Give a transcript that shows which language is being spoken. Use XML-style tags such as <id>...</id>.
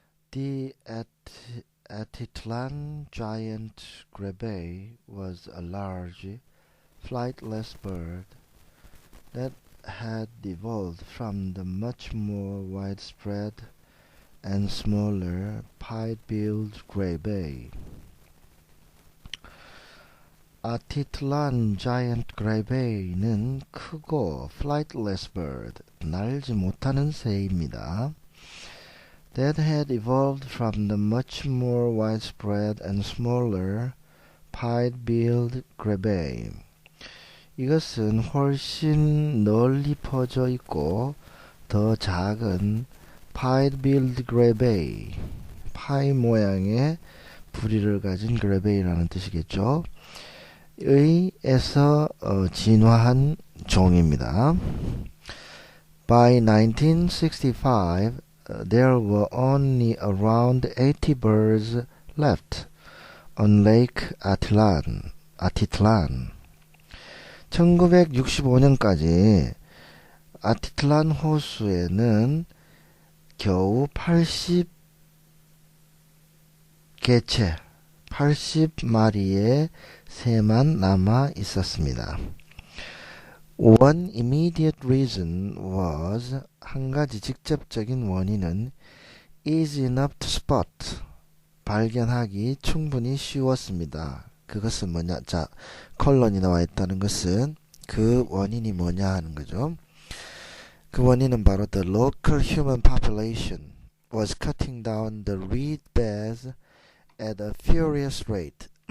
<en>The Atitlan giant grebe was a large flightless bird that had evolved from the much more widespread and smaller pied-billed grebe.</en> <ko>아티틀란 자이언트 그레베이는 크고</ko> <en>flightless bird,</en> <ko>날지 못하는 새입니다.</ko> <en>That had evolved from the much more widespread and smaller pied-billed grebe.</en> <ko>이것은 훨씬 널리 퍼져 있고 더 작은 pied-billed grebe, 파이 모양의 부리를 가진 그레베이라는 뜻이겠죠. 의에서 진화한 종입니다.</ko> <en>By 1965, there were only around 80 birds left on Lake Atitlan.</en> <ko>1965년까지 아티틀란 호수에는 겨우 80개체, 80마리의 새만 남아 있었습니다.</ko> <en>One immediate reason was,</en> <ko>한 가지 직접적인 원인은</ko> <en>easy enough to spot,</en> <ko>발견하기 충분히 쉬웠습니다. 그것은 뭐냐? 자, 컬런이 나와 있다는 것은 그 원인이 뭐냐 하는 거죠. 그 원인은 바로</ko> <en>the local human population was cutting down the reed beds at a furious rate.</en>